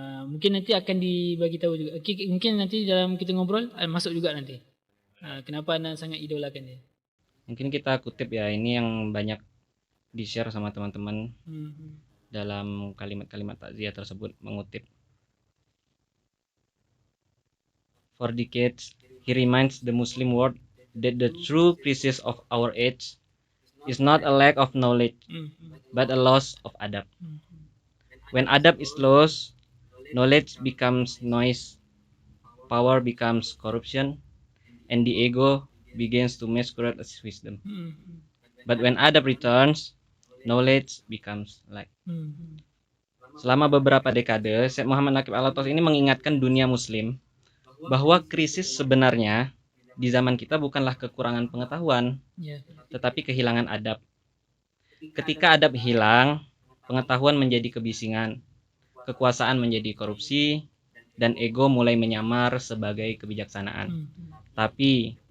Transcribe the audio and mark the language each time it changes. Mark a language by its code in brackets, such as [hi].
[id] Mungkin nanti akan dibagi tahu juga. Mungkin nanti dalam kita ngobrol masuk juga nanti. Kenapa anda sangat idolakan dia? Mungkin kita kutip ya, ini yang banyak di-share sama teman-teman dalam kalimat-kalimat takziah tersebut, mengutip. [en] For decades, he reminds the Muslim world that the true crisis of our age is not a lack of knowledge, but a loss of adab. When adab is lost, knowledge becomes noise, power becomes corruption, and the ego begins to masquerade as wisdom. But when adab returns, knowledge becomes light. [id] Selama beberapa dekade, Syekh Muhammad Nakib Alatos ini mengingatkan dunia muslim bahwa krisis sebenarnya di zaman kita bukanlah kekurangan pengetahuan, tetapi kehilangan adab. Ketika adab hilang, pengetahuan menjadi kebisingan, kekuasaan menjadi korupsi, dan ego mulai menyamar sebagai kebijaksanaan. Tapi